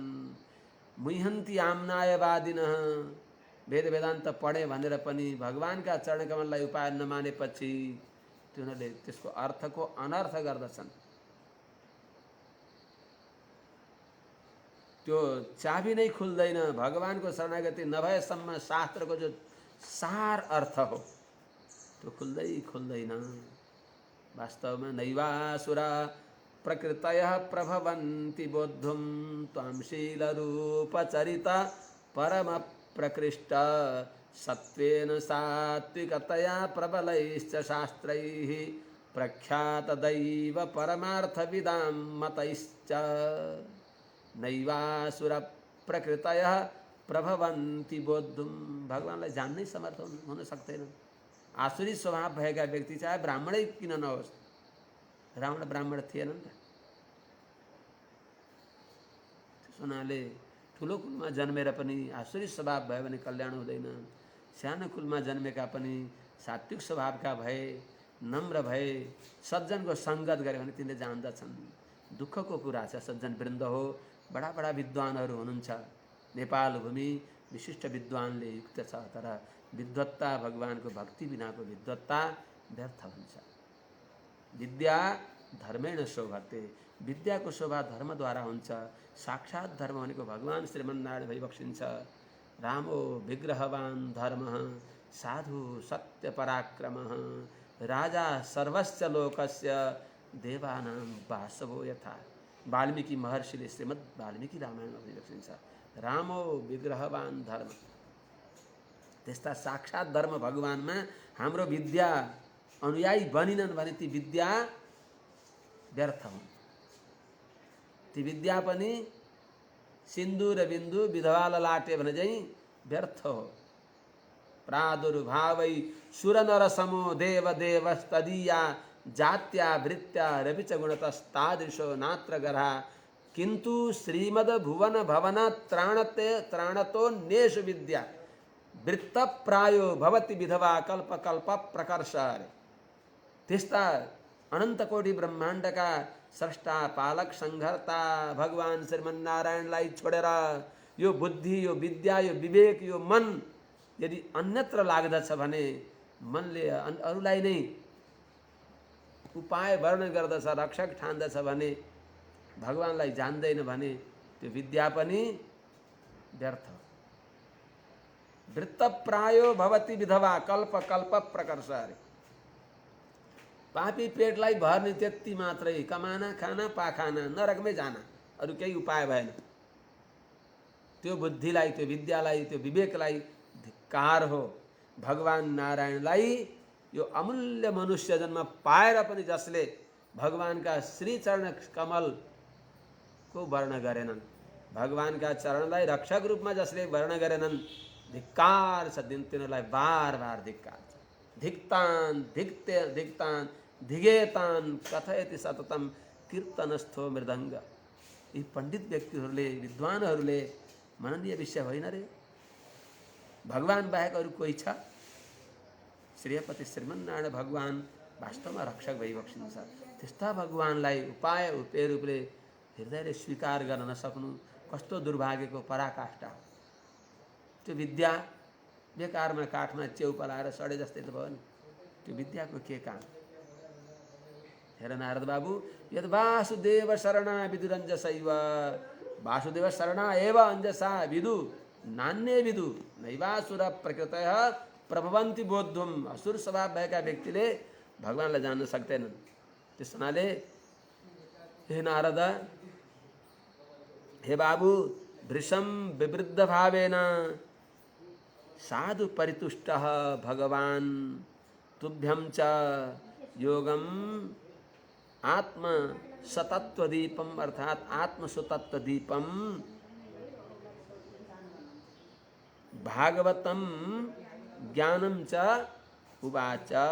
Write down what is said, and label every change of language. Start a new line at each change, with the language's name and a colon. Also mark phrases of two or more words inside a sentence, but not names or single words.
Sanskrit: मुह्यन्ति आम्नायवादिनः,
Nepali: वेद वेदान्त पढे भनेर पनि भगवानका चरणकमललाई उपाय नमानेपछि तिनीहरूले त्यसको अर्थको अनर्थ गर्दछन्। त्यो चाबी नै खुल्दैन। भगवानको शरणागति नभएसम्म शास्त्रको जो सार अर्थ हो त्यो खुल्दैन।
Sanskrit: वास्तवमा नैवासुरा प्रकृतयः प्रभवन्ति बोद्धुं त्वां शीलरूपचरित परम प्रकृष्ट सत्वेन सात्विकतया प्रबलैश्च शास्त्रैः प्रख्यातदैव परमार्थविदां मतैश्च। नैवासुर प्रकृतयः प्रभवन्ति बोद्धुं,
Nepali: भगवानलाई जान्नै समर्थ हुन सक्दैन। आसुरी स्वभाव भएका व्यक्ति चाहे ब्राह्मणै किन नहोस्, रावण ब्राह्मण थिएन नि त। त्यस हुनाले ठुलो कुलमा जन्मेर पनि आसुरी स्वभाव भयो भने कल्याण हुँदैन। सानो कुलमा जन्मेका पनि सात्विक स्वभावका भए, नम्र भए, सज्जनको सङ्गत गरे भने तिनले जान्दछन्। दुःखको कुरा छ, सज्जन वृन्द हो, बडा बडा विद्वानहरू हुनुहुन्छ। नेपाल भूमि विशिष्ट विद्वानले युक्त छ, तर विद्वत्ता भगवानको भक्ति बिनाको विद्वत्ता व्यर्थ हुन्छ।
Sanskrit: विद्या धर्मेण शोभते,
Nepali: विद्याको शोभा धर्मद्वारा हुन्छ। साक्षात् धर्म भनेको भगवान श्रीमन्नारायण भइबक्सिन्छ।
Sanskrit: रामो विग्रहवान धर्मः साधु सत्य पराक्रमः राजा सर्वस्य लोकस्य देवानां वासवो यथा।
Nepali: वाल्मीकि महर्षिले श्रीमद् वाल्मीकि रामायणमा भनिबक्सिन्छ
Sanskrit: रामो विग्रहवान धर्म।
Nepali: त्यस्ता साक्षात् धर्म भगवानमा हाम्रो विद्या अनुयायी बनिनन् भने ती विद्या व्यर्थ हुन्। ती विद्या पनि
Sanskrit: सिन्दूर बिन्दु विधवा ललाटे
Nepali: भने चाहिँ व्यर्थ हो।
Sanskrit: प्रादुर्भावै सुरनर समो देव देवस्तदीया जात्या वृत्त्या रविच गुणतस्तादृशो नात्र गरहा किन्तु श्रीमद भुवन भवन त्राणतो नेषु विद्या वृत्त प्रायो भवति विधवा कल्प कल्प प्रकर्ष।
Nepali: त्यस्ता अनंत कोटि ब्रह्माण्डका स्रष्टा पालक संघर्ता भगवान श्रीमन्नारायणलाई छोडेर यो बुद्धि, यो विद्या, यो विवेक, यो मन यदि अन्यत्र लाग्दछ भने, मनले अरूलाई नै उपाय वर्णन गर्दछ, रक्षक ठान्दछ भने, भगवानलाई जान्दैन भने त्यो विद्या पनि व्यर्थ।
Sanskrit: वृत्त प्रायो भवति विधवा कल्प कल्प प्रकर्ष।
Nepali: पापी पेटलाई भर्ने त्यति मात्रै,
Hindi: कमाना खाना पाखाना नरकमै जाना,
Nepali: अरू केही उपाय भएन। त्यो बुद्धिलाई, त्यो विद्यालाई, त्यो विवेकलाई धिक्कार हो। भगवान नारायणलाई यो अमूल्य मनुष्य जन्म पाएर पनि जसले भगवानका श्री चरण कमल को वर्ण गरेनन्, भगवानका चरणलाई रक्षक रूपमा जसले वर्ण गरेनन्, धिक्कार छ। तिनीहरूलाई बार बार धिक्कार छ।
Sanskrit: धिक्तान धिक्ते धिक्तान धिगेतान कथयति सततम कीर्तनस्थो मृदङ्ग।
Nepali: यी पण्डित व्यक्तिहरूले विद्वानहरूले मननीय विषय होइन रे। भगवान बाहेक अरू कोही छ? श्रेयपति श्रीमन्नारायण भगवान वास्तवमा रक्षक भइबक्सिन्छ। त्यस्ता भगवानलाई उपाय उपाय रूपले हृदयले स्वीकार गर्न नसक्नु कस्तो दुर्भाग्यको पराकाष्ठा हो। त्यो विद्या बेकारमा काठमा च्याउ पलाएर सडे जस्तै त भयो नि। त्यो विद्याको के काम? हेर नारद बाबु,
Sanskrit: यद वासुदेव शरणा विदुरञ्जसैव वासुदेव शरणा एव अञ्जसा विदु नान्ये विदु नैवासुर प्रकृतयः प्रभवन्ति बोद्धुम।
Nepali: असुर स्वभाव भएका व्यक्तिले भगवानलाई जान्न सक्दैनन्। त्यस हुनाले हे नारद, हे बाबु,
Sanskrit: वृषम विवृद्ध भावेन साधु परितुष्टः भगवान तुभ्यं च योगम आत्म सतत्व दीपम अर्थात आत्म सुतत्व दीपम भागवतम ज्ञानम च उवाच।